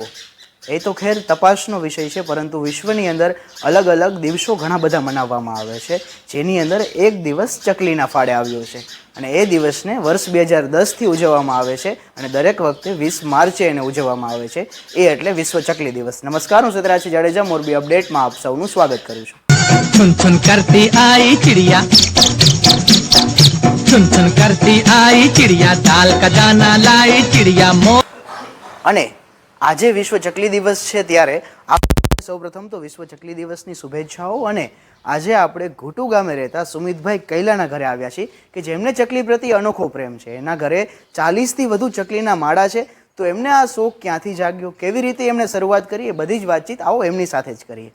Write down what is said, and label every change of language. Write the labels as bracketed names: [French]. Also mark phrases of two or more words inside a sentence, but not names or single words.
[Gujarati] એ તો ખેર તપાસનો વિષય છે, પરંતુ વિશ્વની અંદર અલગ અલગ દિવસો ઘણા બધા મનાવવામાં આવે છે, જેની અંદર એક દિવસ ચકલીના ફાળે આવ્યો છે અને એ દિવસને વર્ષ 2010થી ઉજવવામાં આવે છે અને દરેક વખતે 20 માર્ચે એને ઉજવવામાં આવે છે. એ એટલે વિશ્વ ચકલી દિવસ. નમસ્કાર, હું સતરાજી જાડેજા મોરબી અપડેટમાં આપ સૌનું સ્વાગત કરું છું. [Hindi] छुन छुन करती आई चिड़िया, छुन छुन करती आई चिड़िया, दाल का दाना लाई चिड़िया मोर. [Gujarati] અને આજે વિશ્વ ચકલી દિવસ છે, ત્યારે આપણે સૌપ્રથમ તો વિશ્વ ચકલી દિવસની શુભેચ્છાઓ. અને આજે આપણે ઘોટુ ગામે રહેતા સુમિતભાઈ કૈલાના ઘરે આવ્યા છીએ કે જેમને ચકલી પ્રત્યે અનોખો પ્રેમ છે. એના ઘરે 40થી વધુ ચકલીના માળા છે. તો એમને આ શોખ ક્યાંથી જાગ્યો, કેવી રીતે એમણે શરૂઆત કરી, એ બધી જ વાતચીત આવો એમની સાથે જ કરીએ.